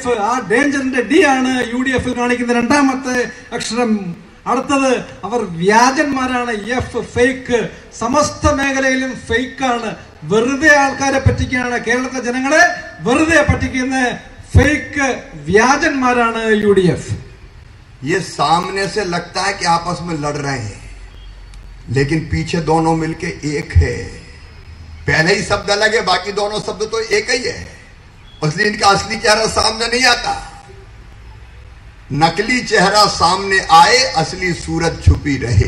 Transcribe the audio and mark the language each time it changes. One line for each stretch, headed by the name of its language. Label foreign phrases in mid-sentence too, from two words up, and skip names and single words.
Malayalam: ആ ഡേഞ്ചറിന്റെ ഡി ആണ് UDF കാണിക്കുന്ന രണ്ടാമത്തെ അക്ഷരം. അടുത്തത് അവർ വ്യാജന്മാരാണ്, എഫ്, ഫേക്ക്. സമസ്ത മേഖലയിലും ഫേക്കാണ്, വെറുതെ ആൾക്കാരെ പറ്റിക്കുകയാണ്, കേരളത്തിലെ ജനങ്ങളെ വെറുതെ പറ്റിക്കുന്ന ഫേക്ക് വ്യാജന്മാരാണ് UDF.
Hindi: ये सामने से लगता है कि आपस में लड़ रहे हैं, लेकिन पीछे दोनों मिलके एक है. पहले ही शब्द अलग है, बाकी दोनों शब्द तो एक ही है, इसलिए इनका असली चेहरा सामने नहीं आता. नकली चेहरा सामने आए, असली सूरत छुपी रहे.